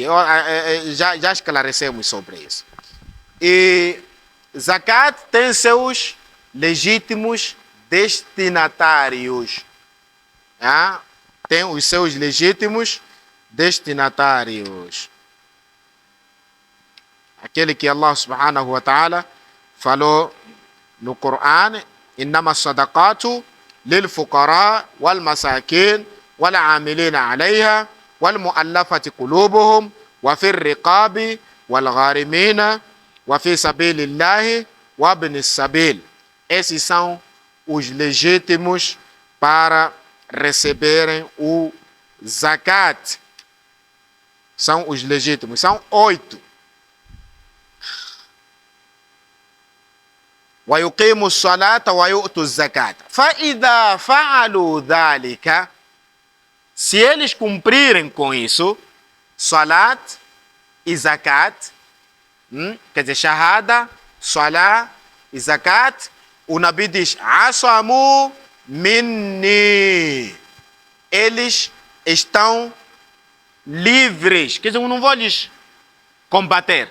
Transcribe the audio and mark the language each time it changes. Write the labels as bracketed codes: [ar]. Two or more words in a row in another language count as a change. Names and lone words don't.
[pt] Já esclarecemos sobre isso. E zakat tem seus legítimos destinatários. Tem os seus legítimos destinatários. aquele que [ar] الله سبحانه وتعالى [pt] falou no Coran: [ar] إنما الصدقات للفقراء والمساكين والعاملين عليها والمؤلفة قلوبهم وفي الرقاب والغارمين وفي سبيل الله وابن السبيل. [pt] Esses são os legítimos para receberem o zakat. São os legítimos, são 8. [ar] وَيُقِيمُ الصَّلَاةَ وَيُؤْتُ الزَّكَاةَ فَإِذَا فَعَلُوا ذَلِكَ. [pt] Se eles cumprirem com isso, salat e zakat, quer dizer, shahada, salat e zakat, o Nabi diz: [ar] عصموا مني. [pt] Eles estão livres, quer dizer, eu não vou lhes combater.